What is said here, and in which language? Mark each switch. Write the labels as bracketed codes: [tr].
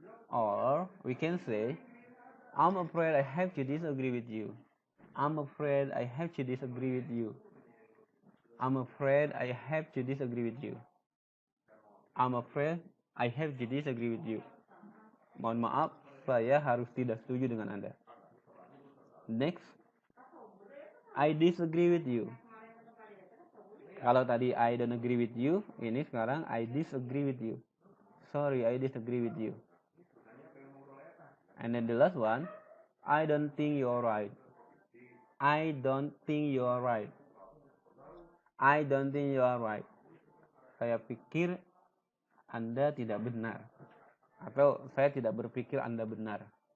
[en] Or we can say I'm afraid I have to disagree with you. I'm afraid I have to disagree with you. I'm afraid I have to disagree with you. I'm afraid I have to disagree with you. [id] Mohon maaf, saya harus tidak setuju dengan Anda. [en] Next, I disagree with you. [id] Kalau tadi [en] I don't agree with you, [id] ini sekarang [en] I disagree with you. Sorry, I disagree with you. And then the last one, I don't think you're right. I don't think you're right. I don't think you're right. [id] Saya pikir Anda tidak benar. Atau saya tidak berpikir Anda benar.